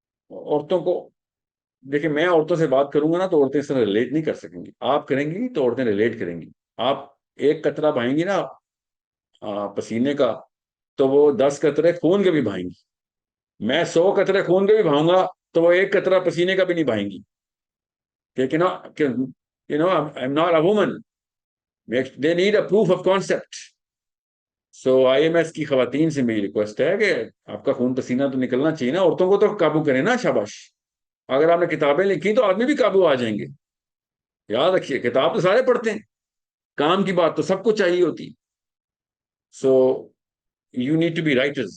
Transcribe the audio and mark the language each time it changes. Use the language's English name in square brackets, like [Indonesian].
[Urdu] عورتوں کو دیکھیں، میں عورتوں سے بات کروں گا نا تو عورتیں اس طرح ریلیٹ نہیں کر سکیں گی، آپ کریں گی تو عورتیں ریلیٹ کریں گی۔ آپ ایک قطرہ بہائیں گی نا پسینے کا، تو وہ 10 قطرے خون کے بھی بہائیں گی۔ میں 100 قطرے خون کے بھی بہاؤں گا تو وہ ایک قطرہ پسینے کا بھی نہیں بہائیں گی، [English] I'm not a woman. They need a proof of concept. [Urdu] So IMS کی خواتین سے میری ریکویسٹ ہے کہ آپ کا خون پسینہ تو نکلنا چاہیے نا، عورتوں کو تو قابو کریں نا، شاباش۔ اگر آپ نے کتابیں لکھی تو آدمی بھی قابو آ جائیں گے۔ یاد رکھیے کتاب تو سارے پڑھتے ہیں، کام کی بات تو سب کو چاہیے ہوتی۔ سو [English] you need to be writers.